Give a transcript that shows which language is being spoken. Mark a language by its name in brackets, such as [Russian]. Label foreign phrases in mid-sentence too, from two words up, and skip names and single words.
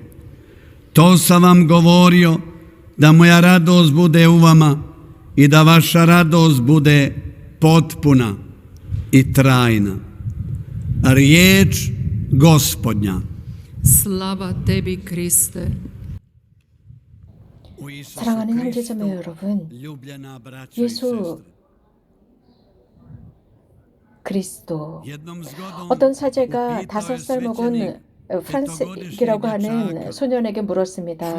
[Croatian] To sam vam govorio, da moja radost bude u vama i da vaša radost bude potpuna i trajna. Riječ Gospodnja. Slava tebi, Kriste. [Korean] 사랑하는 형제자매 여러분, 예수 그리스도. 어떤 사제가 5살 먹은 프란스이라고 하는 소년에게 물었습니다.